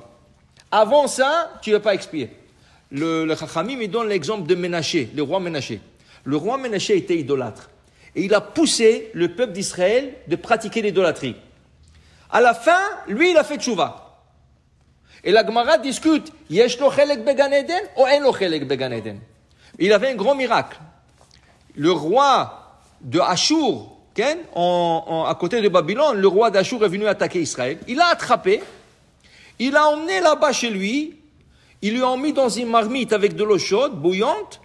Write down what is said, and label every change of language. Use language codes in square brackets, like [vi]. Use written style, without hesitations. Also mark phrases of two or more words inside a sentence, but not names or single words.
[fr] Avant ça, tu ne vas pas expier. Le Chachamim, il donne l'exemple de Ménaché, le roi Ménaché. Le roi Ménaché était idolâtre. Et il a poussé le peuple d'Israël de pratiquer l'idolâtrie. À la fin, lui, il a fait tchouva. Et la Gemara discute, [he] יש לו חלק בגן עדן ou אין לו חלק בגן עדן. [fr] Il avait un grand miracle. Le roi de Ashur, à côté de Babylone, le roi d'Ashur est venu attaquer Israël. Il l'a attrapé, il l'a emmené là-bas chez lui. Il lui a mis dans une marmite avec de l'eau chaude, bouillante.